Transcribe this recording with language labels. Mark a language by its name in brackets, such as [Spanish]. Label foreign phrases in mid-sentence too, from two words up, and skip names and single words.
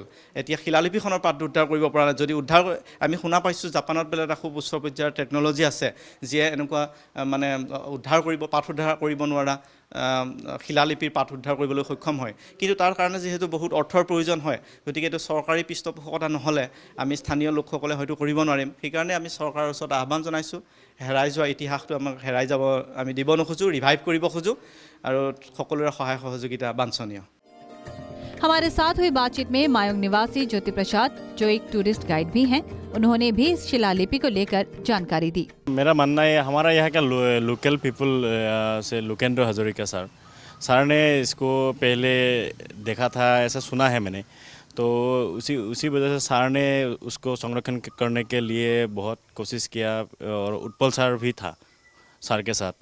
[Assamese] এতিয়া শিলালিপিখনৰ পাঠ উদ্ধাৰ কৰিব পৰা নাই। যদি উদ্ধাৰ, আমি শুনা পাইছোঁ জাপানত বোলে এটা খুব উচ্চ পৰ্যায়ৰ টেকন'লজি আছে, যিয়ে এনেকুৱা মানে উদ্ধাৰ কৰিব, পাঠ উদ্ধাৰ কৰিব নোৱাৰা শিলালিপিৰ পাঠ উদ্ধাৰ কৰিবলৈ সক্ষম হয়। কিন্তু তাৰ কাৰণে যিহেতু বহুত অৰ্থৰ প্ৰয়োজন হয়, গতিকে এইটো চৰকাৰী পৃষ্ঠপোষকতা নহ'লে আমি স্থানীয় লোকসকলে হয়তো কৰিব নোৱাৰিম। সেইকাৰণে আমি চৰকাৰৰ ওচৰত আহ্বান জনাইছোঁ, হেৰাই যোৱা ইতিহাসটো আমাক হেৰাই যাব আমি দিব নোখোজোঁ, ৰিভাইভ কৰিব খোজোঁ, আৰু সকলোৰে সহায় সহযোগিতা বাঞ্ছনীয়। [Hindi] हमारे साथ हुई बातचीत में मायोंग निवासी ज्योति प्रसाद, जो एक [English] tourist guide [Hindi] भी हैं, उन्होंने भी इस शिलालिपि को लेकर जानकारी दी। मेरा मानना है हमारा यहाँ का [English] local people [Hindi] से लोकेंद्र हजारिका सर ने इसको पहले देखा था, ऐसा सुना है मैंने, तो उसी वजह से सर ने उसको संरक्षण करने के लिए बहुत कोशिश किया, और उत्पल सर भी था सर के साथ।